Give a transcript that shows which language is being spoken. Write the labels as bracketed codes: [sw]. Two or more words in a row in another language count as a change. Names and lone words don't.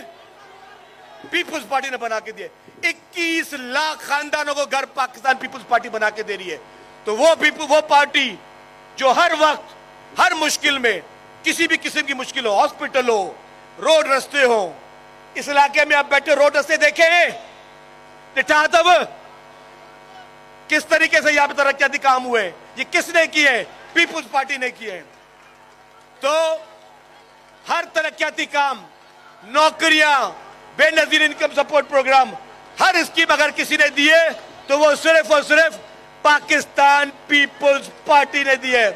[ur] پیپلز پارٹی نے بنا کے دیے. 21 لاکھ خاندانوں کو گھر پاکستان پیپلز پارٹی بنا کے دے رہی ہے. تو وہ پارٹی جو ہر وقت ہر مشکل میں، کسی بھی قسم کی مشکل ہو، ہاسپٹل ہو، روڈ رستے ہو، اس علاقے میں آپ بیٹھے روڈ رستے دیکھیں [sd] ॾिठा अथव [ur] کس طریقے سے یہاں پہ ترقیاتی کام ہوئے? یہ کس نے کیے؟ پیپلز پارٹی نے کیے. تو ہر ترقیاتی کام، نوکریاں، بینظیر انکم سپورٹ پروگرام، ہر اسکیم اگر کسی نے دیے تو وہ صرف اور صرف پاکستان پیپلز پارٹی نے دیے.